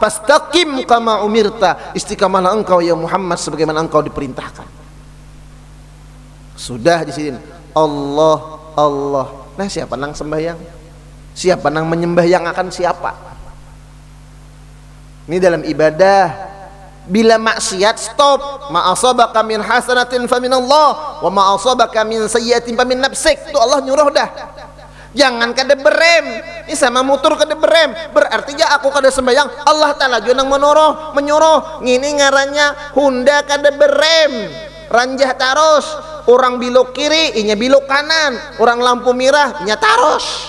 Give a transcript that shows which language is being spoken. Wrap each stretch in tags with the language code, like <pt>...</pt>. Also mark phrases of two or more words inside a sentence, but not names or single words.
<ar>فاستقم كما أمرت,</ar> <id>istiqamahlah engkau ya Muhammad sebagaimana engkau diperintahkan.</id> <bjn>Sudah di sini Allah. Nah siapa nang sembahyang? Siapa nang menyembahyang akan siapa? Ini dalam ibadah. Bila maksiat stop.</bjn> <ar>ما أصابك من حسنة فمن الله وما أصابك من سيئة فمن نفسك.</ar> <bjn>Itu Allah nyuruh dah. Jangan kada berem. Ini sama motor kada berem. Berarti ya aku kada sembahyang, Allah Ta'ala juga nang menyuruh. Ngini ngarannya Honda kada berem. Ranjah taros. Orang belok kiri, inya belok kanan. Orang lampu merah, inya taros.</bjn>